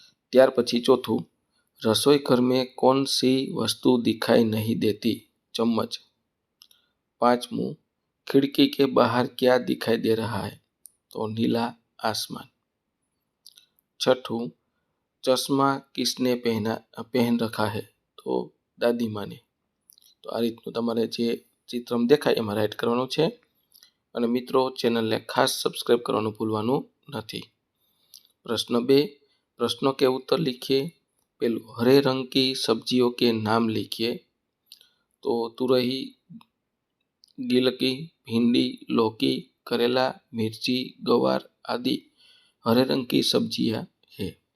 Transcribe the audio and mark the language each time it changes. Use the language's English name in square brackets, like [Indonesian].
[Gujarati] ત્યાર પછી ચોથું, [Hindi] रसोई घर में कौन सी वस्तु दिखाई नहीं देती? चम्मच. पांचवू, खिड़की के बाहर क्या दिखाई दे रहा है? तो नीला आसमान. छठू, चश्मा किसने पहन रखा है? तो दादी माँ ने. [Gujarati] तो आ रीतનું તમારે જે ચિત્રમાં દેખાય એમાં રાઇટ કરવાનું છે. અને મિત્રો ચેનલને ખાસ સબસ્ક્રાઈબ કરવાનું ભૂલવાનું નથી. [Hindi] प्रश्न 2, प्रश्नों के उत्तर लिखिए. पहलू, हरे रंग की सब्जियों के नाम लिखिए. तो तुरही, गिलकी, भिंडी, लौकी, करेला, मिर्ची, गवार आदि हरे रंग की सब्जियां है.